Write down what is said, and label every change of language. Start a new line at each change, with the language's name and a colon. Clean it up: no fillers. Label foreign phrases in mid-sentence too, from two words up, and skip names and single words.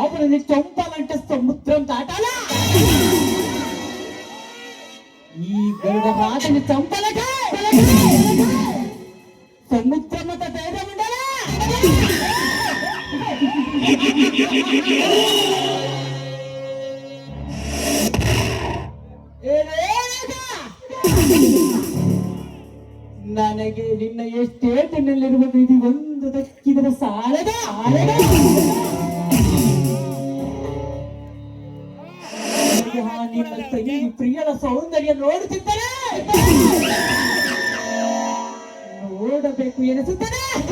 Telugu: రాజని చంపాలంటే సముద్రం దాటాలా? ఈ గరుడ రాజని చంపాలంటే సముద్రం అంత ధైర్యం ఉండాలా?
Kannada: ನನಗೆ ನಿನ್ನ ಎಸ್ಟೇಟಿನಲ್ಲಿರುವುದು ಇದು ಒಂದು ದಕ್ಕಿದರೆ ಸಾಲದ ನಿನ್ನ ತಂಗಿ ಪ್ರಿಯಳ ಸೌಂದರ್ಯ ನೋಡುತ್ತಿದ್ದರೆ ನೋಡಬೇಕು ಎನಿಸುತ್ತದೆ.